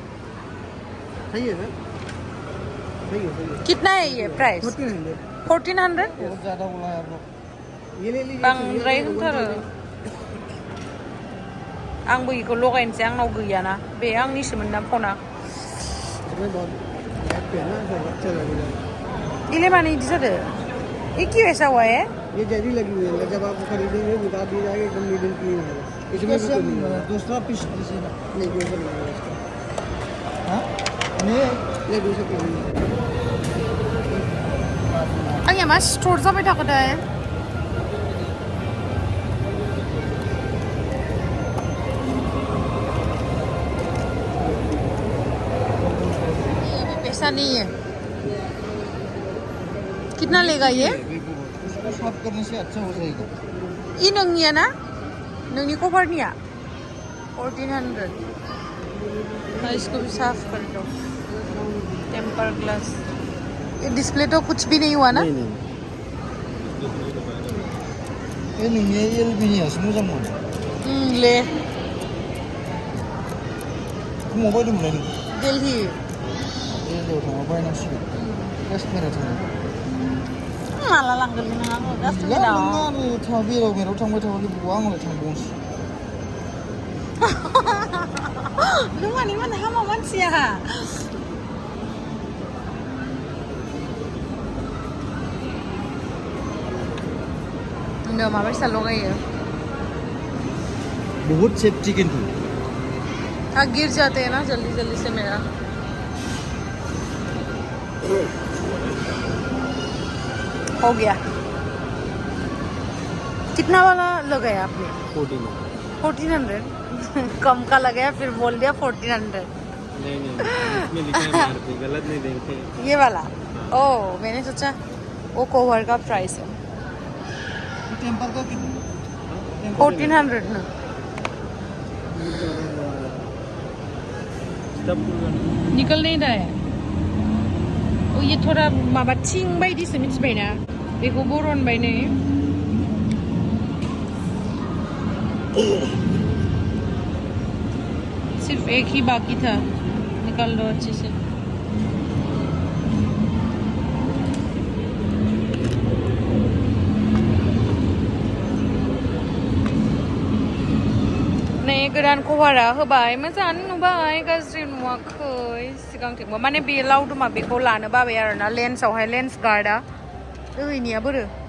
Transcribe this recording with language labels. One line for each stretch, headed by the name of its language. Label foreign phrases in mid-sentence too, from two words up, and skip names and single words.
Hindi: कितना है ये प्राइस 1400
Bodo: बांद्राय होनथारो आंबो इखौ लगायनोसै आंनाव गैयाना बे आंनिसोमोन ना फना इले माने इदि जादो
Hindi: ये क्यों ऐसा हुआ है ये जरी लगी हुई है जब आप खरीदेंगे बता दिया जाएगा एकदम नीडल क्लीन है इसमें दूसरा पीस नहीं दूसरा नहीं है इसका हाँ नहीं ये दूसरा पीस नहीं
Bodo: आंनिया मा स्टोर जाबाय थाखादाय
Hindi: पैसा नहीं है कितना लेगा ये साफ करने से अच्छा हो जाएगा ये
Bodo: नोंनिया ना नोंनि कभारनिया
Hindi: 1400 इसको भी साफ कर दो
English: temper glass
Hindi: ये डिस्प्ले तो कुछ भी नहीं हुआ ना नहीं ये नहीं ये भी नहीं है
Bodo: मोजां मोनो
Hindi: ले
Bodo: मबाइल दंमोन दिल्ली दिल्लीयाव थांबा बायनांसिगोन काश्मीराव थांनो माला लांगोन नों आंखौ गैया काश्मीराव नोङो बेराव थांबाय थाबाय बबाव आंलाय थांबावनोसै नों मानि माने हामा मानसिया नों माबायसा लगायो
Hindi: बहुत सेफ्टी किन्तु गिर जाते हैं ना जल्दी जल्दी से मेरा हो गया कितना वाला लगाया आपने 1400 कम का लगाया फिर बोल दिया 1400 नहीं इसमें लिखा है MRP गलत नहीं देंगे ये वाला ओ मैंने सोचा वो कवर का प्राइस है टेम्पर का कितना 1400 ना निकल नहीं रहा है ओ ये थोड़ा
Bodo: माबा थिं बायदिसो मिथिबायना बेखौ बरनबाय नै
Hindi: सिर्फ एक ही बाकी था निकाल लो अच्छे से
Bodo: नै गोदान कभारा होबाय मोजाङानो नुबाय गाज्रि नुवाखै सिगांथिंबो माने बे लावदुमा बेखौ लानो बाबाय आरोना लेन्सआवहाय लेन्स गार्डआ ओइनिया बोरो